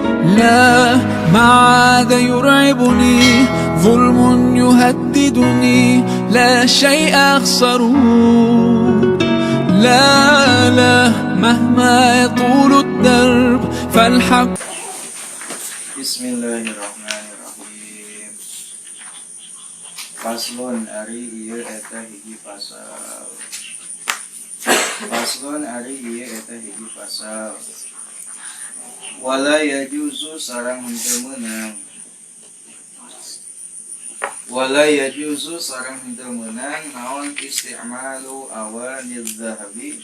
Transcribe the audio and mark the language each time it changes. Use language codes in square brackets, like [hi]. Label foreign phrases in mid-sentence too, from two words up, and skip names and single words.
[ar] لا ما عاد يرعبني ظلم يهددني لا شيء أخسره لا مهما يطول الدرب فالحق. بسم الله الرحمن الرحيم. [su] Faslun ari ieu eta hiji pasal. Faslun ari ieu eta hiji pasal. [ar] ولا يجوز [su] sareng henteu meunang. [ar] ولا يجوز [su] sareng henteu meunang naon [ar] استعمال أواني الذهب.